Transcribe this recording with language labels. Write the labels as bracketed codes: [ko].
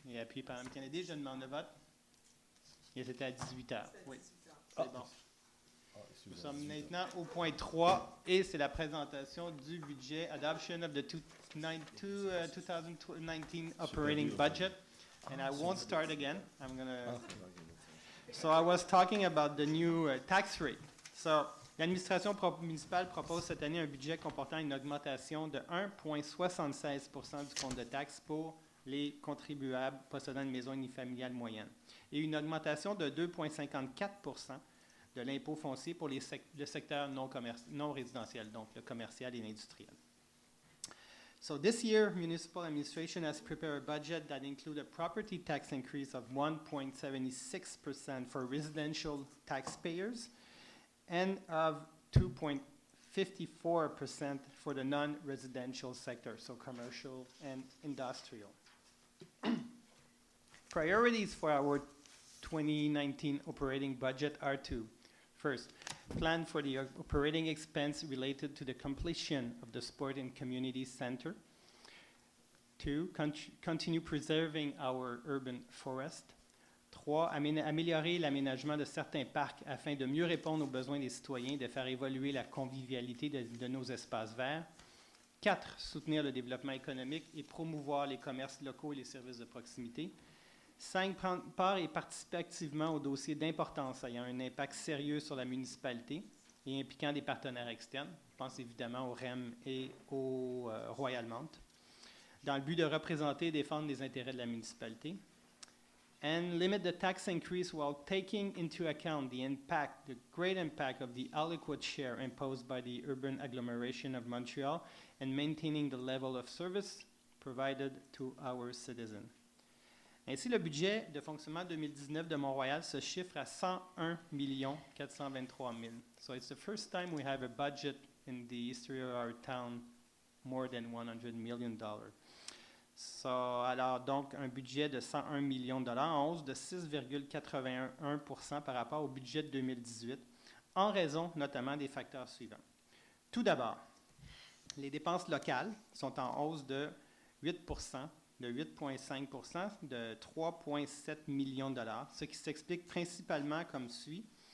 [fr] Et appuyé par Mme Kennedy, je demande le vote. Et c'était à 18h. Oui, c'est bon. Nous sommes maintenant au point 3 et c'est la présentation du budget, [en] adoption of the 2019 operating budget. And I won't start again. So I was talking about the new tax rate. [fr] So l'administration municipale propose cette année un budget comportant une augmentation de 1,76 % du compte de taxes pour les contribuables possédant une maison unifamiliale moyenne et une augmentation de 2,54 % de l'impôt foncier pour le secteur non résidentiel, donc le commercial et l'industriel. [en] So this year, municipal administration has prepared a budget that includes a property tax increase of 1.76% for residential taxpayers and of 54% for the non-residential sector, so commercial and industrial. Priorities for our 2019 operating budget are to, first, plan for the operating expense related to the completion of the Sport and Community Center. Two, continue preserving our urban forest. [fr] Trois, améliorer l'aménagement de certains parcs afin de mieux répondre aux besoins des citoyens et de faire évoluer la convivialité de nos espaces verts. Quatre, soutenir le développement économique et promouvoir les commerces locaux et les services de proximité. 5, prendre part et participer activement aux dossiers d'importance ayant un impact sérieux sur la municipalité et impliquant des partenaires externes. Je pense évidemment au REM et au Royal Mount, dans le but de représenter et défendre les intérêts de la municipalité. [en] And limit the tax increase while taking into account the great impact of the aliquot share imposed by the urban agglomeration of Montreal and maintaining the level of service provided to our citizens. [fr] Ainsi, le budget de fonctionnement 2019 de Mont-royal se chiffre à 101 423 000. [en] So it's the first time we have a budget in the history of our town more than $100 million. [fr] Alors, donc, un budget de 101 millions de dollars, en hausse de 6,81% par rapport au budget de 2018, en raison notamment des facteurs suivants. Tout d'abord, les dépenses locales sont en hausse de 8%, de 8,5%, de 3,7 millions de dollars, ce qui s'explique principalement comme suit.